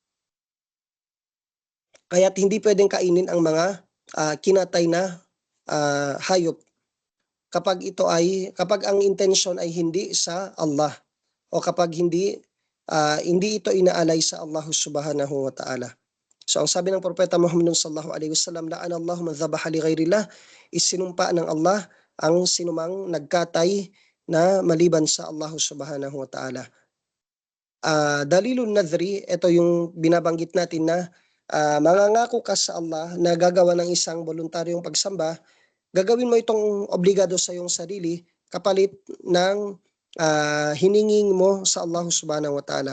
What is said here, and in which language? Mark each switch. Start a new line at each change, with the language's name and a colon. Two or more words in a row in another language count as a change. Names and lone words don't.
Filipino: Kaya't hindi pwedeng kainin ang mga kinatay na hayop kapag ang intensyon ay hindi sa Allah o kapag hindi ito inaalay sa Allah
Arabic: سبحانه وتعالى.
Filipino: So ang sabi ng propeta Muhammad
Arabic: صلى الله عليه وسلم, لعن الله من ذبح لغير الله,
Filipino: isinumpa ng Allah ang sinumang nagkatay na maliban sa Allah
Arabic: سبحانه وتعالى. دليل النذر,
Filipino: ito yung binabanggit natin na mangangako ka sa Allah na gagawa ng isang voluntaryong pagsamba, gagawin mo itong obligado sa iyong sarili kapalit ng hininging mo sa Allah
Arabic: سبحانه وتعالى.